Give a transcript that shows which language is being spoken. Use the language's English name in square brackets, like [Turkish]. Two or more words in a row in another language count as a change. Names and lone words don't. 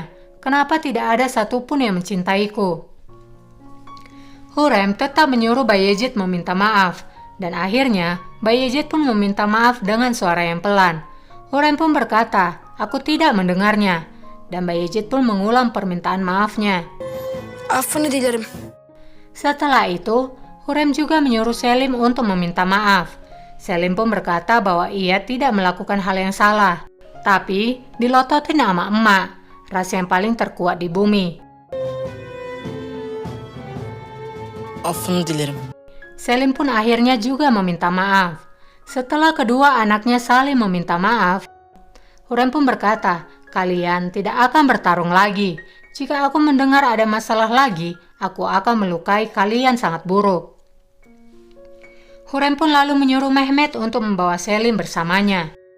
[Indonesian] Kenapa tidak ada satupun yang mencintaiku?" Hürrem tetap menyuruh Bayezid meminta maaf, dan akhirnya Bayezid pun meminta maaf dengan suara yang pelan. Hürrem pun berkata, "Aku tidak mendengarnya," dan Bayezid pun mengulang permintaan maafnya. [Turkish] Affını dilerim. [Indonesian] Setelah itu, Hürrem juga menyuruh Selim untuk meminta maaf. Selim pun berkata bahwa ia tidak melakukan hal yang salah, tapi dilototin sama emak, rasa yang paling terkuat di bumi. [Turkish] Affını dilerim. [Indonesian] Selim pun akhirnya juga meminta maaf. Setelah kedua anaknya saling meminta maaf, Hürrem pun berkata, "Kalian tidak akan bertarung lagi. Jika aku mendengar ada masalah lagi, aku akan melukai kalian sangat buruk." Hürrem pun lalu menyuruh Mehmet untuk membawa Selim bersamanya.